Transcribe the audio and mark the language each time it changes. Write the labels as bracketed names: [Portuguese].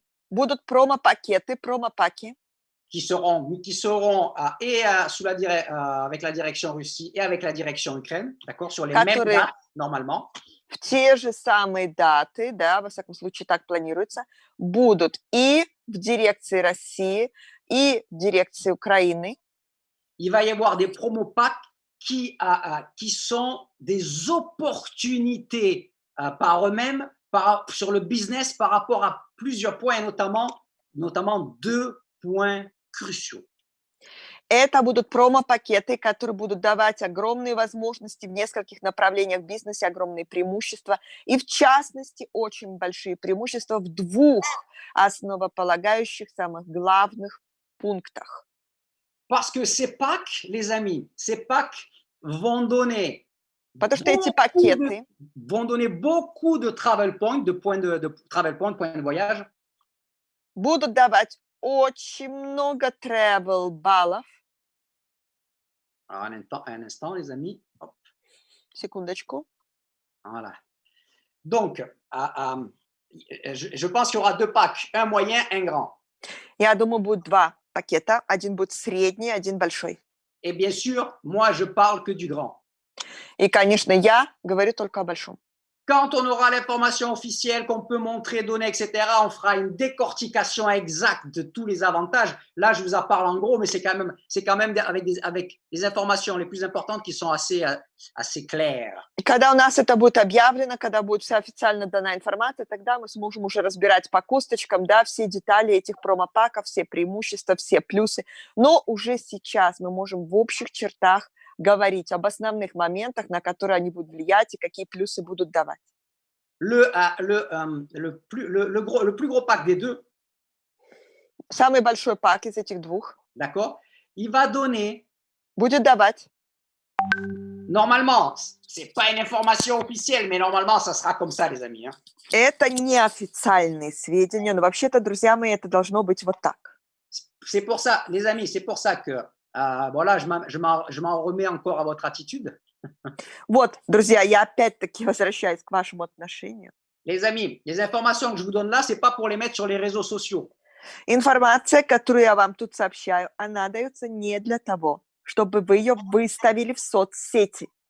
[Russian] Будут промо-пакеты, промо-паки. [French] Qui seront avec la direction Russie et avec la direction Ukraine, d'accord, sur les mêmes dates, normalement. [Russian] В те же самые даты, да, во всяком случае так планируется, будут и в дирекции России, и в дирекции Украины. [French] Il va y avoir des promo-packs qui sont des opportunités par eux-mêmes, sur le business par rapport à plusieurs points, et notamment 2 points cruciaux. [Russian] Это будут промо-пакеты, которые будут давать огромные возможности в нескольких направлениях в бизнесе, огромные преимущества, и в частности очень большие преимущества в 2 основополагающих, самых главных пунктах. [French] Parce que ces packs, les amis, ces packs vont donner [Russian] Потому что эти пакеты [French] vont donner beaucoup de travel points, de travel points, points de voyage. [Russian] Будут давать очень много travel баллов. [French] Un instant, les amis. Hop. [Russian] Секундочку. [French] Voilà. Donc, je pense qu'il y aura 2 packs, un moyen, un grand. [Russian] Я думаю, будет 2 пакета. Один будет средний, один большой. [French] Et bien sûr, moi, je parle que du grand. [Russian] И, конечно, я говорю только о большом. [French] Quand on aura l'information officielle qu'on peut montrer, donner, etc., on fera une décortication exacte de tous les avantages. Là, je vous en parle en gros, mais c'est quand même avec les informations les plus importantes qui sont assez claires. [Russian] И когда у нас это будет объявлено, когда будет вся официально дана информация, тогда мы сможем уже разбирать по косточкам, да, все детали этих промо-паков, все преимущества, все плюсы. Но уже сейчас мы можем в общих чертах говорить об основных моментах, на которые они будут влиять и какие плюсы будут давать. [French] Le plus gros pack des 2. [Russian] Самый большой пак из этих 2. [French] D'accord? Il va donner. [Russian] Будет давать. [French] Normalement, c'est pas une information officielle, mais normalement, ça sera comme ça, les amis. Hein? [Russian] Это неофициальные сведения, но вообще-то, друзья мои, это должно быть вот так. [French] C'est pour ça, les amis, c'est pour ça que voilà, je m'en remets encore à votre attitude. [Russian] Вот, друзья, я опять-таки возвращаюсь к вашему отношению. [French] Les amis, les informations que je vous donne là, c'est pas pour les mettre sur les réseaux sociaux. [Russian] Информация, которую я вам тут сообщаю, она дается не для того, чтобы вы ее выставили в соцсети.